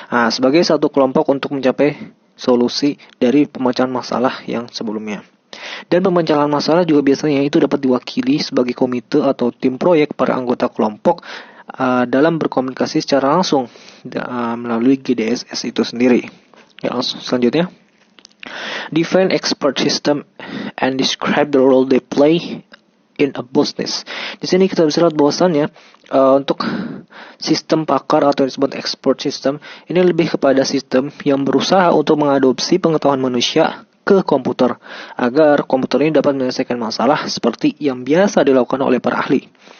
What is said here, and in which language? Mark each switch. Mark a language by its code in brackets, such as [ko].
[id] Sebagai satu kelompok untuk mencapai solusi dari pemecahan masalah yang sebelumnya. Dan pemecahan masalah juga biasanya itu dapat diwakili sebagai komite atau tim proyek para anggota kelompok dalam berkomunikasi secara langsung melalui GDSS itu sendiri. Ya, selanjutnya. [en] Define expert system and describe the role they play in a business. [id] Di sini kita bisa lihat bahwasannya untuk sistem pakar atau yang disebut expert system ini lebih kepada sistem yang berusaha untuk mengadopsi pengetahuan manusia ke komputer agar komputer ini dapat menyelesaikan masalah seperti yang biasa dilakukan oleh para ahli.